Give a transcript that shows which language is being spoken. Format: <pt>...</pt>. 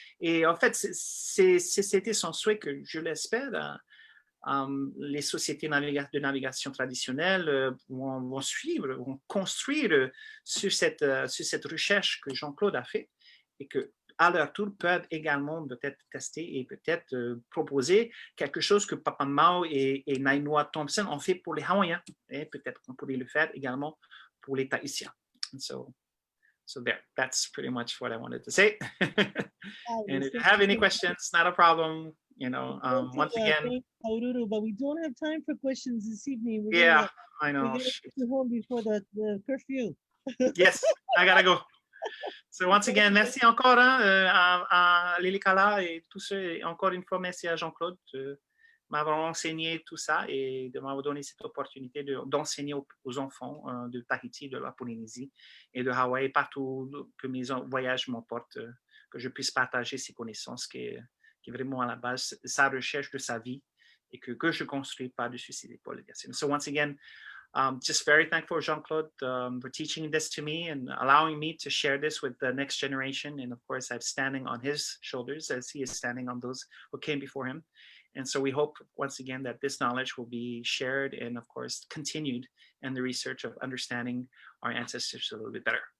<fr>Et en fait, c'était son souhait que, je l'espère, les sociétés de navigation traditionnelles vont suivre, vont construire sur cette recherche que Jean-Claude a fait, et que à leur tour peuvent également peut-être tester et peut-être proposer quelque chose que Papa Mao et Nainoa Thompson ont fait pour les Hawaïens, et peut-être qu'on pourrait le faire également pour les Tahitiens.</fr> <en>So there, that's pretty much what I wanted to say. And if you have any questions, not a problem. Once again, but we don't have time for questions this evening. I know. We're gonna get home before the curfew. Yes, I gotta go. So once again,</en> <fr>merci encore à Lilikalā et tous ceux. Encore une fois, merci à Jean-Claude de m'avoir enseigné tout ça et de m'avoir donné cette opportunité d'enseigner aux enfants de Tahiti, de la Polynésie et de Hawaï, partout que mes voyages m'emportent, que je puisse partager ces connaissances qui est vraiment à la base sa recherche de sa vie et que je construis par-dessus ses épaules.</fr> <en>So once again, just very thankful, Jean-Claude, for teaching this to me and allowing me to share this with the next generation. And of course, I'm standing on his shoulders as he is standing on those who came before him. And so we hope, once again, that this knowledge will be shared and, of course, continued in the research of understanding our ancestors a little bit better.</en>